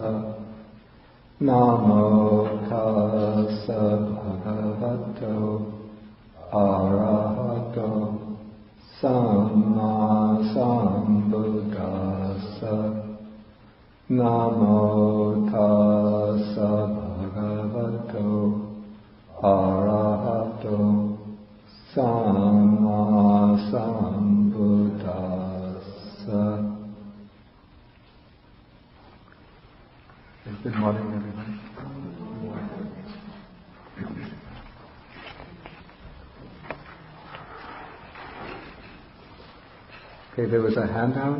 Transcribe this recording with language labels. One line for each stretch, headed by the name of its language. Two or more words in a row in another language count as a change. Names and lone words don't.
Pali: Namo tassa bhagavato arahato samma sambuddhassa. Namo tassa bhagavato arahato samma sambuddhassa.
English: Good morning, everybody. Okay, there was a handout.